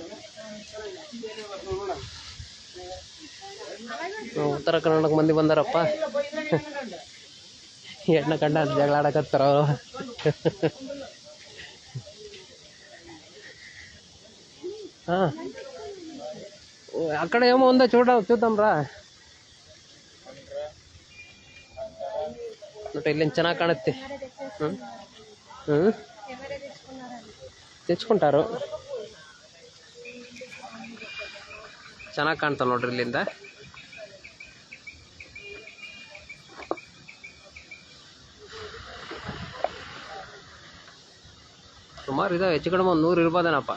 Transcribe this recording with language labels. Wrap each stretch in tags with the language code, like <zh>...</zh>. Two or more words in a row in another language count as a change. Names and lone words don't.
<kn>ಉತ್ತರ ಕರ್ನಾಟಕ ಮಂದಿ ಬಂದಾರಪ್ಪ. ಹೆಣ್ಣ ಕಂಡ ಜಗಳ ಆಡಕತ್ತಾರ.</kn> <te>ಹಾಂ అక్కడ ఏమో ఉందో చూద్దాం రా.</te> <kn>ನೋಡಿ ಇಲ್ಲಿಂದ ಚೆನ್ನಾಗಿ ಕಾಣುತ್ತೆ. ತೆಚ್ಕೊಂಟಾರು, ಚೆನ್ನಾಗಿ ಕಾಣ್ತಾವ ನೋಡ್ರಿ ಇಲ್ಲಿಂದ. ಸುಮಾರು ಇದಾವೆ, ಹೆಚ್ಚು ಕಡಿಮೆ ಒಂದು 100 ಇರ್ಬೋದೇನಪ್ಪ.</kn>